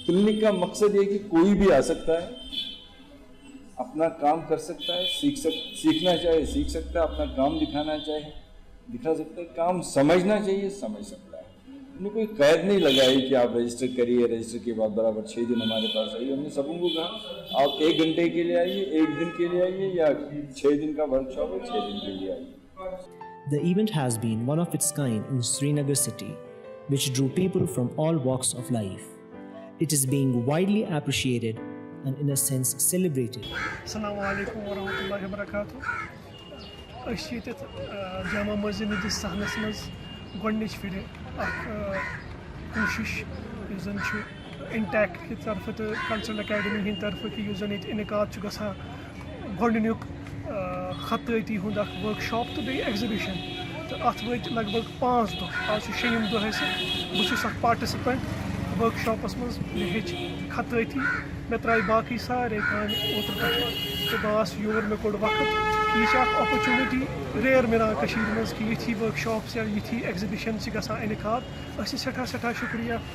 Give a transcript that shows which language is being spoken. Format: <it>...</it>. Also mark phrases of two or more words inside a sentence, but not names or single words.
<hi>क्लिनिक का मकसद ये कि कोई भी आ सकता है, अपना काम कर सकता है, सीखना चाहे सीख सकता है, अपना काम दिखाना चाहे दिखा सकता है, काम समझना चाहिए समझ सकता है। हमने कोई कैद नहीं लगाई कि आप रजिस्टर करिए, रजिस्टर के बाद बराबर 6 दिन हमारे पास आइए। हमने सबों को कहा आप 1 घंटे के लिए आइए, 1 दिन के लिए आइए, या 6 दिन का वर्कशॉप है 6 दिन के लिए आइए।</hi> <en>The event has been one of its kind in Srinagar city, which drew people from all walks of life. It is being widely appreciated and in a sense celebrated.</en> <ar>Assalamu alaikum wa rahmatullahi wa barakatuh.</ar> <ks>أشي يتت جامع مسجد السهنس مز گۄڈنِچ پھِرِ اکھ کوٗشِش یُس زن چھُ اِنٹیک کہِ طرفہٕ تہٕ</ks> <en>cultural academy</en> <ks>ہِنٛدِ طرفہٕ کہِ یُس زن ییٚتہِ انعقاد چھُ گژھان گۄڈنیُک خطٲطی ہُنٛد اکھ ؤرٕک شاپ تہٕ بیٚیہِ ایگزِبِشن تہٕ اتھ وٲتۍ لگ بگ 5 دۄہ آز چھُ 6یِم دۄہ اَسہِ بہٕ چھُس اکھ پارٹِسِپینٹ ؤرٕک شاپس منٛز مےٚ ہیٚچھ خطٲطی مےٚ ترٛایہِ باقٕے سارے کامہِ اوترٕ پٮ۪ٹھ تہٕ بہٕ آس یور مےٚ کوٚڑ وقت یہِ چھِ اکھ</ks> <en>opportunity rare</en> <ks>مِلان کٔشیٖرِ منٛز کہِ یِتھی ؤرٕک شاپٕس یا یِتھی ایگزِبِشن چھِ گژھان انعقاد أسۍ چھِ سٮ۪ٹھاہ شُکریہ</ks>